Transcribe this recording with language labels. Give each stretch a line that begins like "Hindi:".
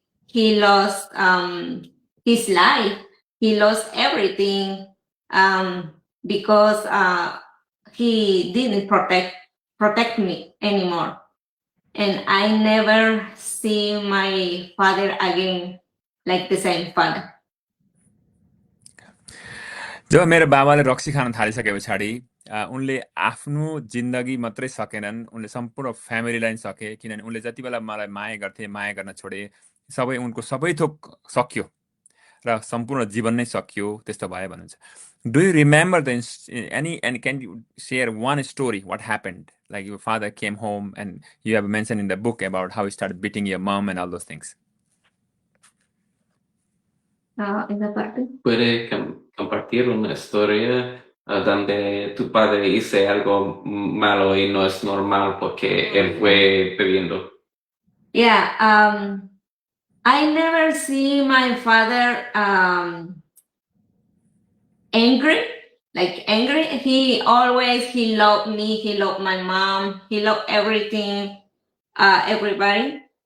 English: He lost his life. He lost everything because he didn't protect me anymore. And I never see my father again like the same father.
Nepali: जब मेरो बाबाले रक्सी खान थालिसके पछाडि उनले आफ्नो जिन्दगी मात्रै सकेनन्, उनले सम्पूर्ण फ्यामिलीलाई सके, किनभने उनले जति बेला मलाई माया गर्थे, माया गर्न छोडे, उनको सबै थोक सक्यो र सम्पूर्ण जीवन नै सकियो, त्यस्तो भयो भन्नुहुन्छ।
English: Do you remember and can you share one story, what happened? Like your father came home and you have mentioned in the book about how he started beating your mom and all those things.
Spanish: Esa parte. ¿Puede compartir una historia donde tu padre hizo algo malo y no es normal porque él fue bebiendo?
English: Yeah, I never see my father angry. He loved me, he loved my mom, he loved everything, everybody.